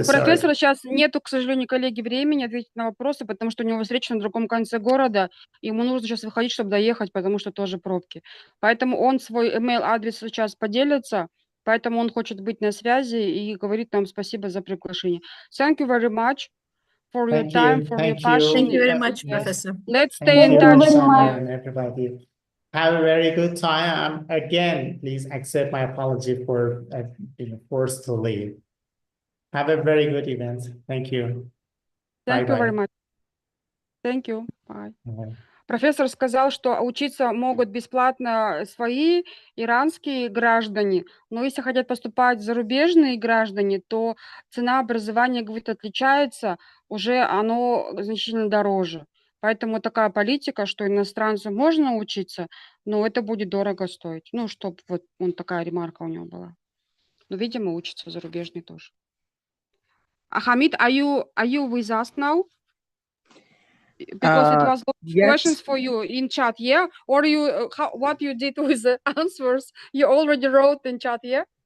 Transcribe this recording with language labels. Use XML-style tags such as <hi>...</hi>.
<ru>У профессора сейчас нету, к сожалению, коллеги, времени ответить на вопросы, потому что у него встреча на другом конце города, и ему нужно сейчас выходить, чтобы доехать, потому что тоже пробки. Поэтому он свой email-адрес сейчас поделится, поэтому он хочет быть на связи и говорит нам спасибо за приглашение.</ru> <en>Thank you very much for your time, for your passion. Thank you very much, Professor. Let's stay in touch. Everybody. Have a very good time. Again, please accept my apology for being forced to leave. Have a very good event. Thank you. Thank you very much. Thank you. Bye.</en> <ru>Профессор сказал, что учиться могут бесплатно свои иранские граждане, но если хотят поступать зарубежные граждане, то цена образования, говорит, отличается, уже оно значительно дороже. Поэтому такая политика, что иностранцу можно учиться, но это будет дорого стоить. Ну, чтобы вот такая ремарка у него была. Но, видимо, учатся зарубежные тоже.</ru> <en>Hamid, are you with us now? Because it was questions for you in chat, yeah? Or what you did with the answers, you already wrote in chat, yeah?</en>